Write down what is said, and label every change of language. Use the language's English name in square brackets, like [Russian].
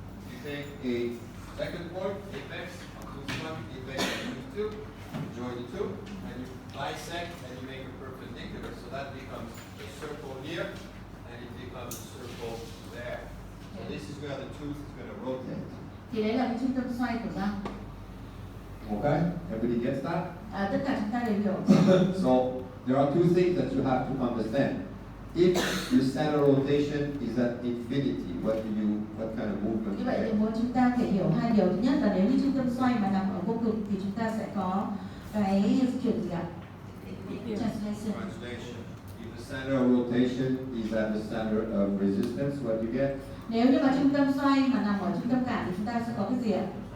[English] You take a second point, apex, on tooth 1, apex on tooth 2, you join the two, and you bisect and you make a perpendicular. So that becomes a circle here, and it becomes a circle there. So this is where the tooth is going to rotate. [Vietnamese] Thì đấy là cái trung tâm xoay của răng. [English] Okay, everybody gets that? [Vietnamese] Tất cả chúng ta đều hiểu. [English] So there are two things that you have to understand. If your center rotation is at infinity, what kind of movement? [Vietnamese] Như vậy thì muốn chúng ta phải hiểu hai điều. Thứ nhất là nếu như trung tâm xoay mà nằm ở vô cực thì chúng ta sẽ có cái di chuyển gì ạ? [English] Translation. If the center of rotation is at the center of resistance, what you get? [Vietnamese] Nếu như mà trung tâm xoay mà nằm ở trung tâm cản thì chúng ta sẽ có cái gì ạ?